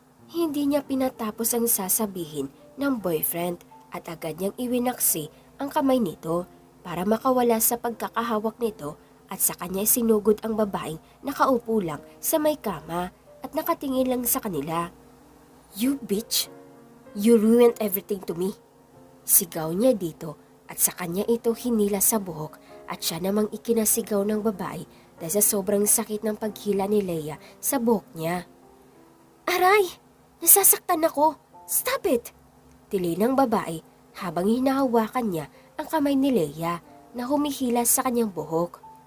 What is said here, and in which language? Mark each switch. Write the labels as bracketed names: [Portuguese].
[Filipino] Hindi niya pinatapos ang sasabihin ng boyfriend at agad niyang iwinaksi ang kamay nito para makawala sa pagkakahawak nito at sa kanya sinugod ang babaeng nakaupo lang sa may kama at nakatingin lang sa kanila. [English] You bitch! You ruined everything to me. [Filipino] Sigaw niya dito at sa kanya ito hinila sa buhok at siya namang ikinasigaw ng babae dahil sa sobrang sakit ng paghila ni Leia sa buhok niya. Aray! Nasasaktan ako! Stop it! Tili ng babae habang hinahawakan niya ang kamay ni Leia na humihila sa kanyang buhok.